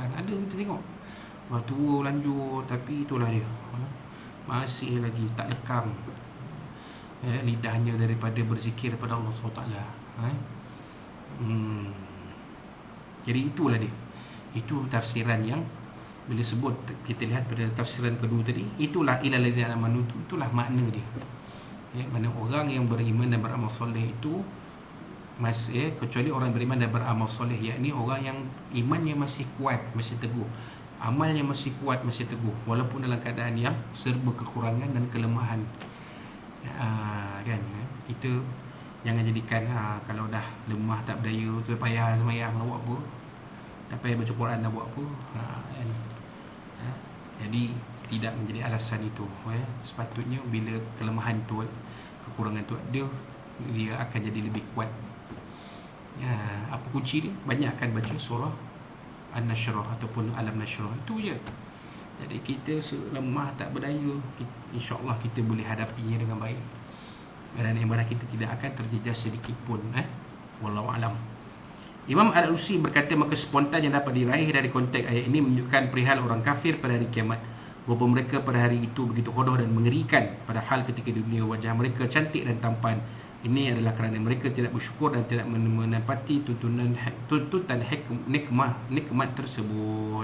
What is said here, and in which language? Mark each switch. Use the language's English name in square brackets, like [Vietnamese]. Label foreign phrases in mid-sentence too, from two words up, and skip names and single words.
[Malay] Ada kita tengok tua lanjut, tapi itulah dia, masih lagi tak lekang lidahnya daripada berzikir pada Allah SWT. Jadi itulah dia. Itu tafsiran yang bila sebut, kita lihat pada tafsiran kedua tadi, itulah [Arabic] إلا الذين آمنوا, [Malay] itulah makna dia. Mana orang yang beriman dan beramal soleh itu kecuali orang beriman dan beramal soleh, yakni orang yang imannya masih kuat, masih teguh, amalnya masih kuat, masih teguh, walaupun dalam keadaan yang serba kekurangan dan kelemahan. Kan kita jangan jadikan kalau dah lemah tak berdaya tu payah sembahyang nak buat apa, tak payah baca Quran nak buat apa, kan? Jadi tidak menjadi alasan itu. Sepatutnya bila kelemahan tu, kekurangan tu ada, dia akan jadi lebih kuat. Apa kunci dia? Banyakkan baca surah An-Nashrah ataupun Alam-Nashrah, itu je. Jadi kita lemah tak berdaya, [Arabic] إن شاء الله [Malay] kita boleh hadapinya dengan baik, dan ibadah kita tidak akan terjejas sedikit pun. [Arabic] والله أعلم. [Malay] Imam Al-Alusi berkata, maka spontan yang dapat diraih dari konteks ayat ini menunjukkan perihal orang kafir pada hari kiamat, bahawa mereka pada hari itu begitu hodoh dan mengerikan, padahal ketika di dunia wajah mereka cantik dan tampan. Ini adalah kerana mereka tidak bersyukur dan tidak menepati tuntutan nikmat tersebut.